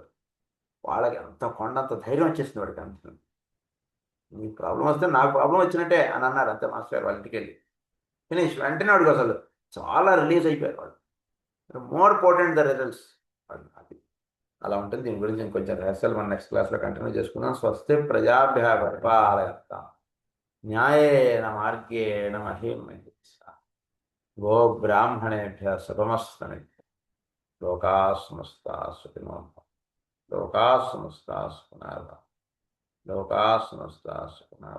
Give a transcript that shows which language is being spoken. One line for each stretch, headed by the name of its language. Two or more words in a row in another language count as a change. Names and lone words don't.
Telugu: వాళ్ళకి అంత కొండంత ధైర్యం వచ్చేసింది వాడికి. అంత నీకు ప్రాబ్లం వస్తే నాకు ప్రాబ్లం వచ్చినట్టే అని అన్నారు అంతే మాస్టర్ గారు వాళ్ళ ఇంటికి వెళ్ళి. ఫినిష్. వెంటనే వాడికి అసలు చాలా రిలీజ్ అయిపోయారు వాళ్ళు.
English: more important the results.
Telugu: అది అలా ఉంటుంది. దీని గురించి ఇంకొంచెం రహస్యాలు మనం
English: next classలో
Telugu: కంటిన్యూ చేసుకుందాం.
Sanskrit: స్వస్తి ప్రజాభ్యः పరిపాలయంతాం న్యాయేన మార్గేణ మహీం మహిషాః. గో బ్రాహ్మణేభ్యः శుభమస్తు. లోకాः సమస్తాः సుఖినో భవంతు. లోకాः సమస్తాः సుఖినో భవంతు. లోకాः సమస్తాः సుఖినో భవంతు.